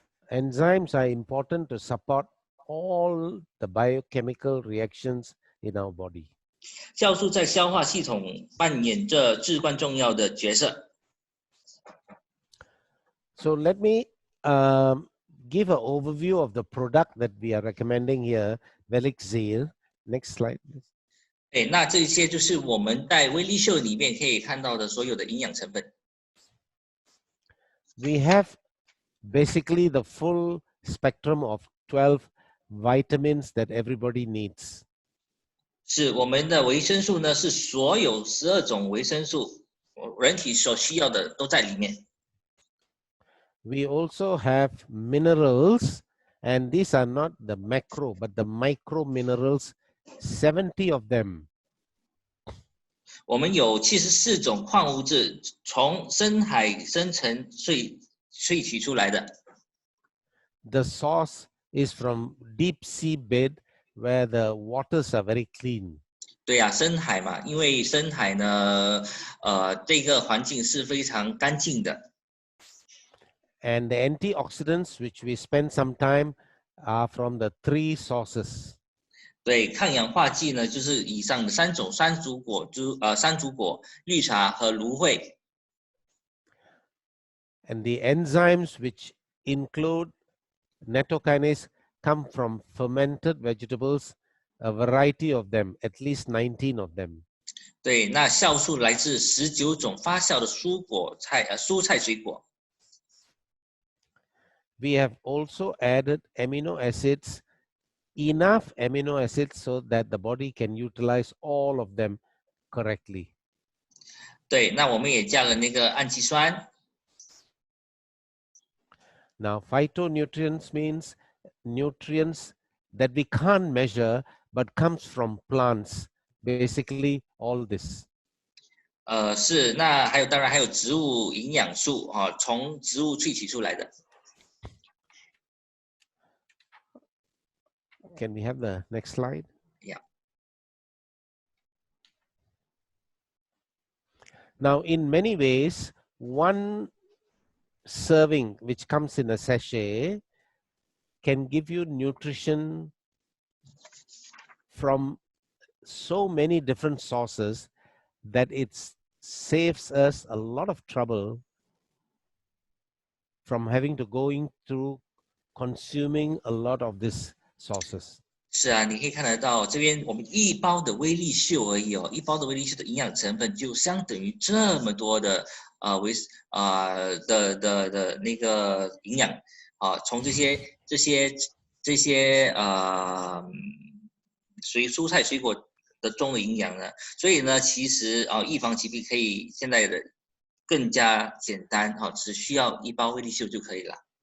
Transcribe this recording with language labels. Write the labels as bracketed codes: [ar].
[en] Enzymes are important to support all the biochemical reactions in our body. [zh] 酵素在消化系统扮演着至关重要的角色。 [en] So let me give an overview of the product that we are recommending here, Velixir. Next slide, please. [zh] 那这些就是我们在威力秀里面可以看到的所有的营养成分。 [en] We have basically the full spectrum of 12 vitamins that everybody needs. [zh] 是我们的维生素呢，是所有12种维生素，人体所需要的都在里面。 [en] We also have minerals, and these are not the macro, but the micro minerals, 70 of them. [zh] 我们有74种矿物质，从深海深层萃取出来的。 [en] The source is from deep sea bed, where the waters are very clean. [zh] 对呀，深海嘛，因为深海呢，这个环境是非常干净的。 [en] And the antioxidants, which we spend some time, are from the 3 sources. [zh] 对，抗氧化剂呢，就是以上的3种山竹果，绿茶和芦荟。 [en] And the enzymes, which include nattokinase, come from fermented vegetables, a variety of them, at least 19 of them. [zh] 对，那酵素来自19种发酵的蔬菜水果。 [en] We have also added amino acids, enough amino acids so that the body can utilize all of them correctly. [zh] 对，那我们也加了那个氨基酸。 [en] Now, phytonutrients means nutrients that we can't measure but comes from plants. Basically, all this. [zh] 是，那当然还有植物营养素从植物萃取出来的。 [en] Can we have the next slide? Yeah. Now, in many ways, one serving which comes in a sachet can give you nutrition from so many different sources that it saves us a lot of trouble from having to going through consuming a lot of these sources. [zh] 是啊，你可以看得到这边我们一包的威力秀而已一包的威力秀的营养成分就相等于这么多的那个营养从这些蔬菜水果的中的营养呢，所以呢，其实预防疾病可以现在的更加简单只需要一包威力秀就可以了。